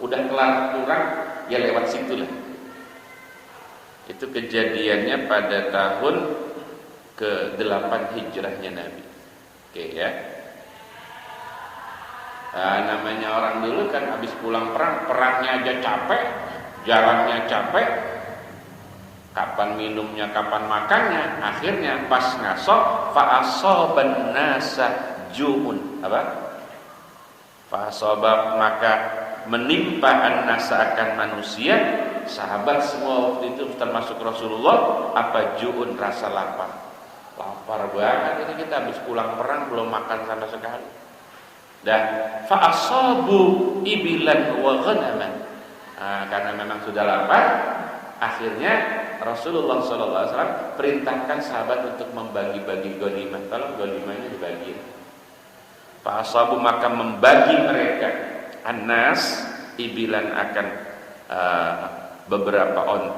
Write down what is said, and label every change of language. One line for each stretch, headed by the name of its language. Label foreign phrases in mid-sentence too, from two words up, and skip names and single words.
Indonesian: Udah kelar perang, ya lewat situ lah. Itu kejadiannya pada tahun ke-8 hijrahnya Nabi. Oke ya. Nah, namanya orang dulu kan habis pulang perang, perangnya aja capek, jalannya capek. Kapan minumnya, kapan makannya. Akhirnya pas ngasok
Arabic: فأصاب الناس جوع.
Indonesian: Apa? Fa'asoba maka menimpa an-nasa akan manusia. Sahabat semua waktu itu termasuk Rasulullah. Apa ju'un? Rasa lapar. Lapar banget ini kita habis pulang perang belum makan sama sekali. Dan
Arabic: فأصابوا إبلا وغنما.
Indonesian: Karena memang sudah lapar, akhirnya Rasulullah SAW perintahkan sahabat untuk membagi-bagi ghanimah. Tolong ghanimahnya dibagi. Fa'asabu maka membagi mereka Anas ibilan akan beberapa onta.